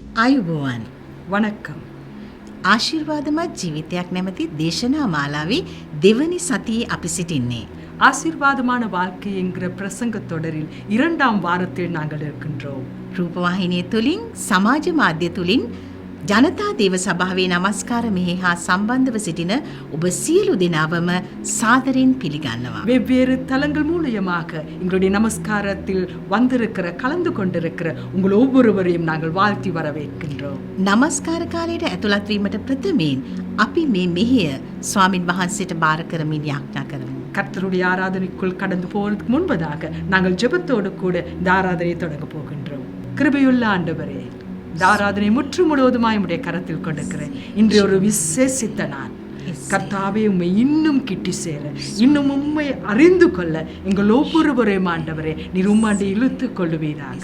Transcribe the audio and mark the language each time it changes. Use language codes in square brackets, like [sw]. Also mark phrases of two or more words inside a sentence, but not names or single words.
[si] ආයුබෝවන්. [ta] වணக்கம். [si] ආශිර්වාදමත් ජීවිතයක් නැමැති දේශනා මාලාවේ දෙවනි සතියේ අපි සිටින්නේ. [ta] ஆசீர்வாதமான வாழ்க்கை என்கிற பிரசங்க தொடரில் 2ஆம் வாரத்தில் நாங்கள் இருக்கின்றோம். [si] රූපවාහිනිය තුලින් සමාජ මාධ්‍ය තුලින් ජනතා දේව සභාවේ නමස්කාර මෙහි හා සම්බන්ධව සිටින ඔබ සියලු දෙනාවම සාදරයෙන් පිළිගන්නවා. [ta] வெவ்வேறு தலங்கள் மூலியமாக எங்களுடைய நமஸ்காரத்தில் வந்திருக்கிற கலந்து கொண்டிருக்கிற உங்கள் ஒவ்வொருவரையும் நாங்கள் வாழ்த்தி வரவேற்கின்றோம். [si] නමස්කාර කාලයට ඇතුළත් වීමට ප්‍රථමයෙන් අපි මේ මෙහෙය ස්වාමින් වහන්සේට බාර කරමින් යාඥා කරමු. [ta] கர்த்தருடைய ஆராதனைக்குள் கடந்து போவதற்கு முன்பதாக நாங்கள் ஜெபத்தோடு கூட இந்த ஆராதனையை தொடங்க போகின்றோம். கிருபையுள்ள ஆண்டவரே, இந்த ஆராதனை முற்று முழுவதுமாய் உம்முடைய கரத்தில் கொடுக்கிறேன். இன்று ஒரு விசேஷித்த நாள். கர்த்தாவே, உம்மை இன்னும் கிட்டி சேர, இன்னும் உம்மை அறிந்து கொள்ள எங்கள் ஒவ்வொருவரையும் ஆண்டவரே நீர் உம்மாண்டி இழுத்து கொள்ளுவீராக.